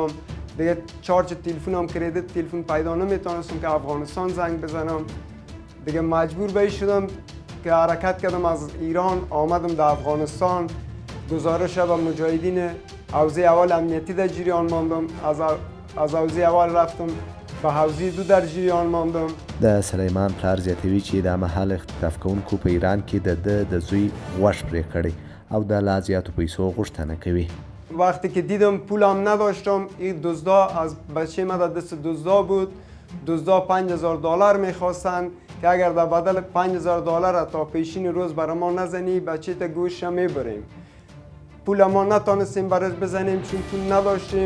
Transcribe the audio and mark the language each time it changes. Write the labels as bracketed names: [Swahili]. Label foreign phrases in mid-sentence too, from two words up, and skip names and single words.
[Persian] دیگه چارج تلفنم کردیت تلفن پیدا نمیتونستم که افغانستان زنگ بزنم. دیگه مجبور به شدم که حرکت کردم از ایران آمدم در افغانستان. گزارش به مجاهدین حوزه اول امنیتی در جریان ماندم. از حوزه اول رفتم به حوزه 2 در جریان ماندم. [Pashto] د سلیمان پلار زیاتوي چې د مهال اختطاف کوونکو په ایران کې د زوی غوښ پرې کړی او د لا زیاتو پیسو غوښتنه کوي. [Persian] وقتی که دیدم پولم نداشتم، این دزدا از بچه ما در دست دزدا بود. دزدا $5000 میخواستن که اگر در بدل $5000 تا پیشین روز برای ما نزنی بچه تا گوش میبریم. پول ما نتانستیم براش بزنیم چون پول نداشتیم.